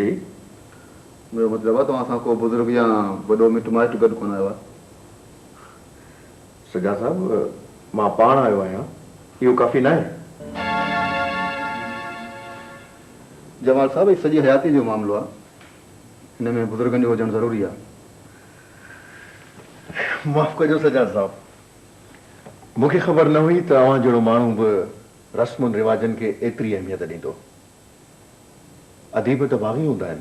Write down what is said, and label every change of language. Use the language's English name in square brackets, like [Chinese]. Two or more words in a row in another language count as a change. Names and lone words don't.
[Urdu] میرا مطلب ہے [Sindhi] तो को बुजुर्ग या बड़ो मिट माइट गड कोन आयो सजा साहब मां पाण आयो आहियां इहो काफ़ी न आहे जमाल साहब सॼी हयाती जो मामलो आहे हिन में बुजुर्गनि जो हुजणु ज़रूरी आहे माफ़ कजो सजा साहब मूंखे ख़बर न हुई त अवां जहिड़ो माण्हू बि रस्मुनि रिवाजनि खे एतिरी अहमियत ॾींदो अदीब त बाग़ी हूंदा आहिनि